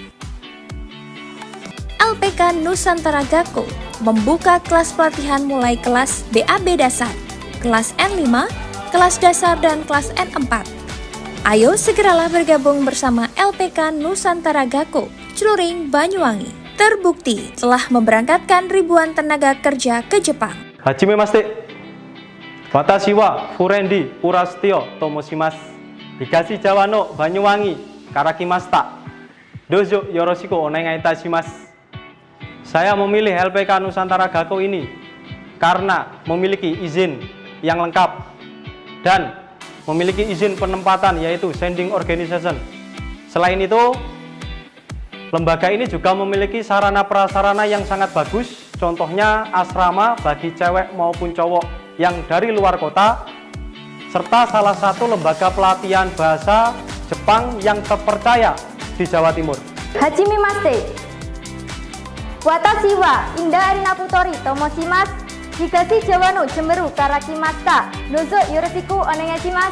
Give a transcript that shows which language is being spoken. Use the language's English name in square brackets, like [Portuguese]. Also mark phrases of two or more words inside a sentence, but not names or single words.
[Indonesian] LPK Nusantara Gako membuka kelas pelatihan mulai kelas BAB dasar, kelas N5, kelas dasar dan kelas N4. Ayo segeralah bergabung bersama LPK Nusantara Gako, Celuring, Banyuwangi. Terbukti telah memberangkatkan ribuan tenaga kerja ke Jepang. [Japanese] はじめまして、私はFurendi Urastioと申します、東ジャワのBanyuwangiから来ました. どうぞよろしくお願いいたします. [Indonesian] Saya memilih LPK Nusantara Gako ini karena memiliki izin yang lengkap dan memiliki izin penempatan yaitu [English] Sending Organization. [Indonesian] Selain itu, lembaga ini juga memiliki sarana prasarana yang sangat bagus, contohnya asrama bagi cewek maupun cowok yang dari luar kota, serta salah satu lembaga pelatihan bahasa Jepang yang terpercaya di Jawa Timur. [Japanese] はじめまして、私はIndah Arina Putoriと申します、東ジャワのJemberuから来ました. どうぞよろしくお願いします.